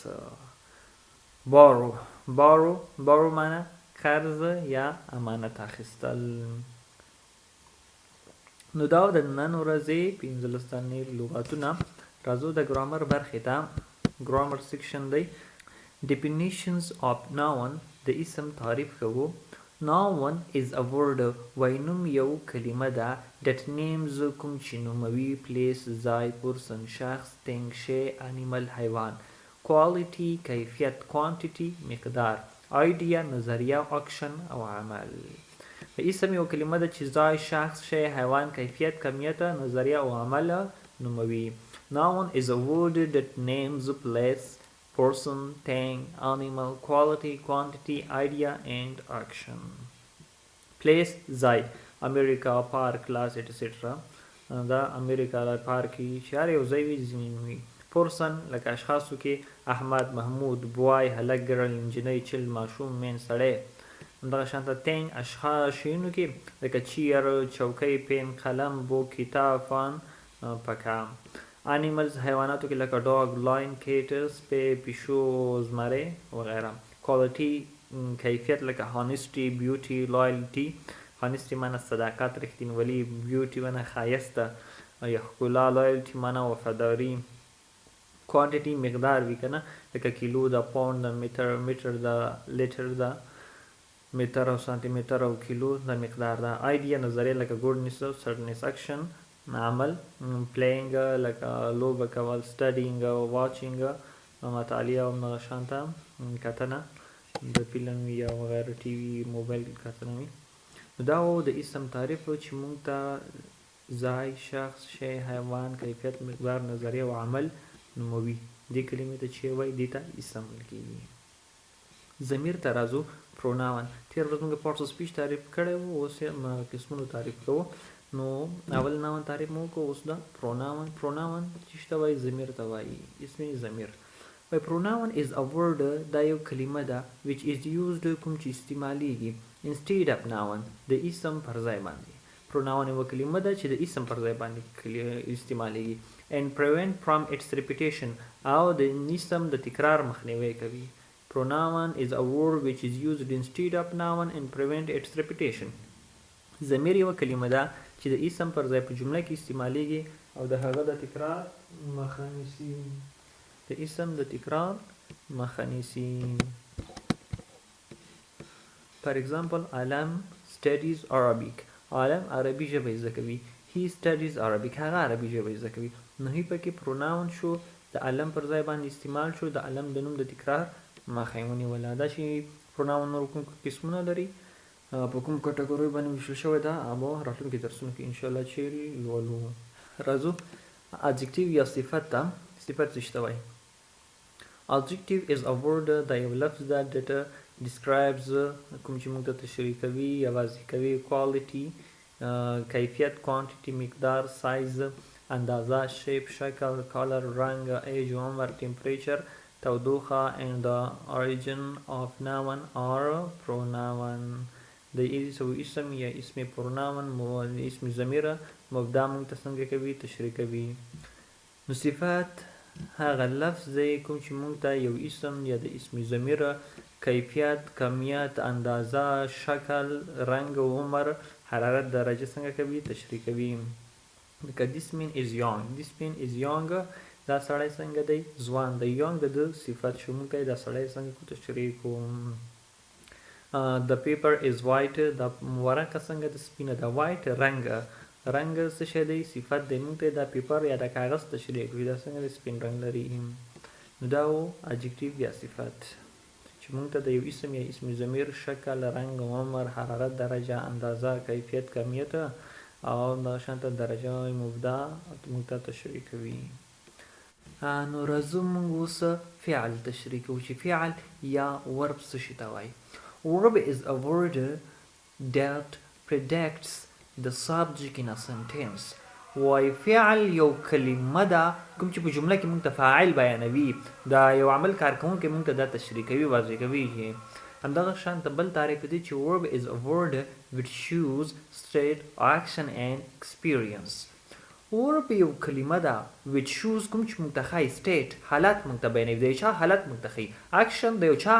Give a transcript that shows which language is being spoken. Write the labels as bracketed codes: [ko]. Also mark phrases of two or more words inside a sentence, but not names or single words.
[ps] بارو، بارو، بارو معنا قرض یا امانت اخیستل. نو دا د نن ورځې 15 دانې لغتونه. راځو د ګرامر برخې ته. ګرامر سیکشن دی. [en] Definitions of noun، [ps] د اسم تعریف کوو. [en] Noun is a word، [ps] وینوم یو کلمه ده. [en] that names [ps] کوم چې نوموي. place ځای، person شخص، thing شی، animal حیوان. quality کیفیت، quantity مقدار، idea نظریه، action او عمل. اسم یو کلمه ده چې ځای، شخص، شی، حیوان، کیفیت، کمیت، نظریه او عمل نوموي. [en] Noun is a word that names place، person، thing، animal، quality، quantity، idea and action. [ps] place ځای، امریکا، پارک، کلاس etc. دا امریکا دا پارکی چې هر یو ځای وي ځینې وي. person لکه اشخاصو کې احمد، محمود، بوای، هلک، ګرل، نجلۍ، چل، ماشوم، مین، سړی. همدغه شانته thing اشخاص شیانو کې لکه چیر، چوکۍ، پین، قلم، بوک، کتاب، فان، پکه. animals حیواناتو کې لکه [en] dog, lion, cat, [ps] سپی، پیشو، زمری وغیره. [en] quality [ps] کیفیت لکه [en] honesty، beauty، loyalty. [ps] honesty معنا صداقت، رښتینولي. beauty معنا ښایسته یا ښکلا. loyalty معنا وفاداري. quantity مقدار وي که نه، لکه کیلو ده، پاوند ده، متر، متر ده، لیټر ده. متر او سانتي متر او کیلو د مقدار ده. [en] idea [ps] نظریه لکه [en] goodness، sadness، action عمل. [ps] playing لکه لوبه کول. [en] studying، watching [ps] مطالعه او همدغه شانته کتنه د فلم یا وغیره، ټي وي، موبایل کتنه وي. دا و د اسم تعریف چې موږ ته ځای، شخص، شی، حیوان، کیفیت، مقدار، نظریه او عمل نوموي. دې کلمې ته چې وایي دې ته اسم ویل کېږي. ضمیر ته راځو. پروناون، تیر ورځ موږ [en] parts of speech [ps] تعریف کړی و، اوس یې قسمونو تعریف کوو. نو اول ناون تعریف مو کو اوس دا pronoun چې ته وایي ضمیر ته وایي اسم ضمیر وایي [en] pronoun is a word [ps] دا یو کلمه ده [en] which is used [ps] کوم چې استعمالیږي instead of noun د اسم پر ځای باندې pronoun یو کلمه ده چې د اسم پر ځای باندې استعمالیږي [en] and prevent from its repetition [ps] او د اسم د تکرار مخنیوي کوي [en] pronoun is a word which is used instead of noun and prevent its repetition [ps] ضمیر یو کلمه ده چې د اسم پر ځای په جمله کې استعمالیږي او د هغه د تکرار مخه نیسي د اسم د تکرار مخه نیسي [en] for example [ps] علم [en] studies Arabic [ps] علم عربي ژبه زده کوي [en] he studies Arabic [ps] هغه عربي ژبه زده کوي نو هی پکې pronoun شو د علم پر ځای باندې استعمال شو د علم د نوم د تکرار مخه یې ونیوله دا چې pronoun نور کوم قسمونه لري په کوم کټګوري باندې ویشل شوی ده اما راتلونکي درسونو کې [ar] ان شاء الله [ps] چې لولو راځو adjective یا صفت ته صفت څه ته وایي [en] adjective is a word [ps] دا یو لفظ ده [en] that describes [ps] کوم چې موږ ته تشریح کوي یا واضح کوي quality کیفیت quantity مقدار size اندازه shape شکل color رنگ age عمر temperature تودوخه [en] and the origin of noun or pronoun [ps] د اسم یا اسم pronoun اسم ضمیر مبدا موږ ته څنګه کوي تشریح کوي نو صفات هغه لفظ دی کوم چې موږ ته یو اسم یا د اسم ضمیر کیفیت کمیت اندازه شکل رنگ و عمر حرارت درجه څنګه کوي تشریح کوي لکه [en] this man is young [ps] دا سړی څنګه دی ځوان دی young د صفت شو موږ دا سړی څنګه تشریح کوو [en] the paper is white [ps] دا ورقه څنګه د سپینه ده white رنگ څه شی دی صفت دی موږ ته دا پیپر یا د کاغذ تشریح کوي دا څنګه د سپین رنگ لري نو دا و adjective یا صفت چې موږ ته د یو اسم یا اسم ضمیر شکل رنگ عمر حرارت درجه اندازه کیفیت کمیت او دا شانته درجه مبدا موږ ته تشریح کوي نو راځو موږ اوس فعل تشریح کوو چې فعل یا verb څه شي ته وایي [en] verb is a word that predicts the subject in a sentence [ps] وای فعل یو کلمه ده کوم چې په جمله کې موږ ته فاعل بیانوي دا یو عمل کارکوونکی موږ ته دا تشریح کوي واضح کوي همدغه شانته بل تعریف دی چې [en] verb is a word which shows state action and experience [ps] verb یو کلمه ده [en] which shows [ps] کوم چې موږ ته ښایي state حالت موږ ته بیانوي د چا حالت موږ ته ښایي action د یو چا